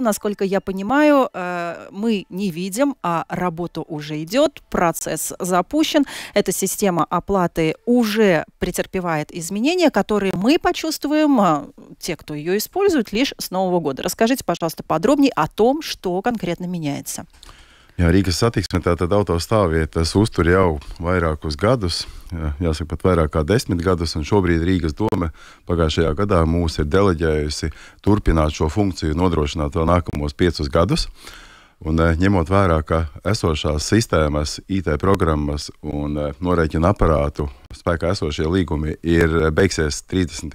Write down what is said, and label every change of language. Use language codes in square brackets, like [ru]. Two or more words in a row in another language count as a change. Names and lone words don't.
[ru] Насколько я понимаю, мы не видим, а работа уже идет, процесс запущен. Эта система оплаты уже претерпевает изменения, которые мы почувствуем, те, кто ее использует, лишь с Нового года. Расскажите, пожалуйста, подробнее о том, что конкретно меняется. [lv] Jā, Rīgas satiksme tātad autostāvvietas uztur jau vairākus gadus, jāsaka pat vairāk kā 10 gadus, un šobrīd Rīgas dome pagājušajā gadā mūs ir deleģējusi turpināt šo funkciju, nodrošināt vēl nākamos 5 gadus. Un ņemot vērā, ka esošās sistēmas, IT programmas un norēķina aparātu spēkā esošie līgumi ir beigsies 30.